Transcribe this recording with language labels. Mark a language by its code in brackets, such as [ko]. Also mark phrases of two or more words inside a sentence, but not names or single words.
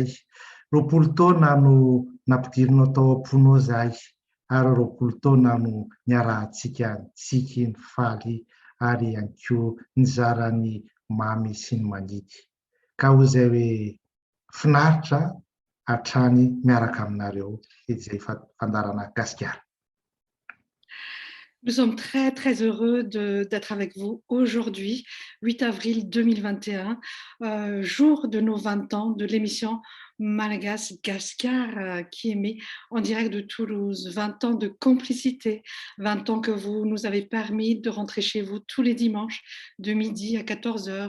[mg] 20 taona no nampidirinao tao am-ponao zay, ary 20 taona no niarahantsika tsiky ny faly ary ihany koa nizarany mamy sy ny manidy. Ka hoy izay hoe finaritra hatrany miaraka aminareo izay fandarana Gasikara. [fr] Nous sommes très, très heureux d'être avec vous aujourd'hui, 8 avril 2021, jour de nos 20 ans de l'émission Malagas Gaskar qui émet en direct de Toulouse. 20 ans de complicité, 20 ans que vous nous avez permis de rentrer chez vous tous les dimanches de midi à 14h.